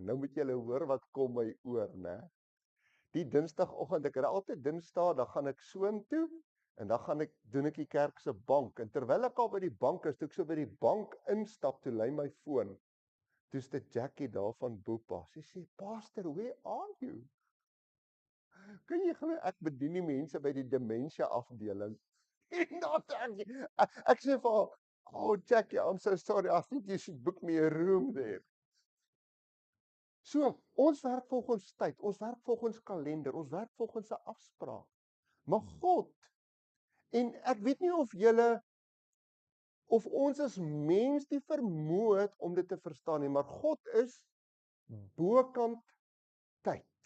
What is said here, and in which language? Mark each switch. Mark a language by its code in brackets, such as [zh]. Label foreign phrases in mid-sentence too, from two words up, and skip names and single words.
[af] Nou moet julle hoor wat kom my oor, né? Die Dinsdagoggend, ek ry altyd Dinsdae, dan gaan ek soontoe en dan doen ek die kerk se bank. En terwyl ek al by die bank is, toe ek so by die bank instap, toe lei my foon. Toe's dit Jackie daar van Boepa. Sy sê, [en] "Pastor, where are you?" [af] Kan jy glo ek bedien die mense by die demensie afdeling? En dan ek sê vir haar, [en] "Oh Jackie, I'm so sorry. I think you should book me a room there." [af] So, ons werk volgens tyd, ons werk volgens kalender, ons werk volgens 'n afspraak. Maar God, en ek weet nie of ons as mens die vermoë het om dit te verstaan nie, maar God is bokant tyd.